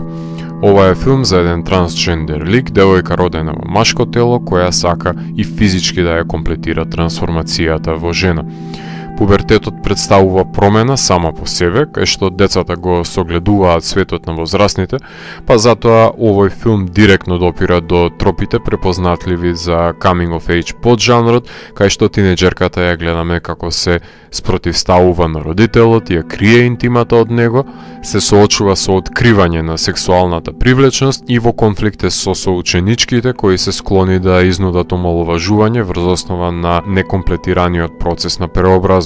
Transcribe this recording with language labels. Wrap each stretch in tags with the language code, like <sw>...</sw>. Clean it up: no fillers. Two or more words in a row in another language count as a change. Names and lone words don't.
<mk>Ова е филм за еден трансджендер лик, девојка родена во машко тело, која сака и физички да ја комплетира трансформацијата во жена. Пубертетот представува промена сама по себе, кај што децата го согледуваат светот на возрастните, па затоа овој филм директно допира до тропите препознатливи за</mk> <en>coming of age</en> <mk>поджанрот, кај што тинеџерката ја гледаме како се спротивставува на родителот, ја крие интимата од него, се соочува со откривање на сексуалната привлечност и во конфликте со соученичките кои се склони да изнудат омаловажување врз основа на некомплетираниот процес на преобразба.</mk>